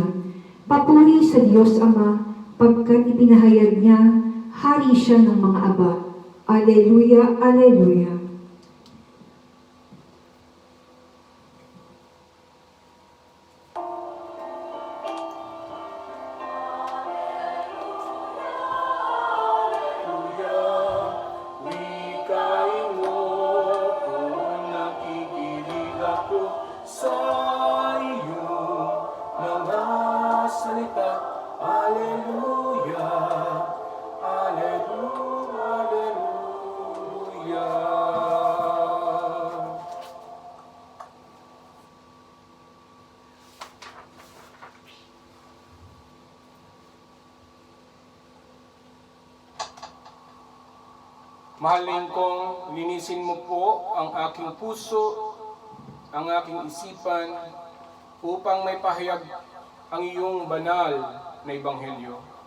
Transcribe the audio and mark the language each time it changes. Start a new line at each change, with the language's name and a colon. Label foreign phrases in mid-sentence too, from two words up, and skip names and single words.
Filipino: Papuri sa Diyos Ama, pagkat ipinahayag niya, hari siya ng mga aba. Alleluia, Alleluia. Wikain mo kung nakikinig ako sa iyong mga salita. Alleluia, Alleluia, Alleluia. Mahalin kong linisin mo po ang aking puso, ang aking isipan, upang may pahayag ang iyong banal na ebanghelyo.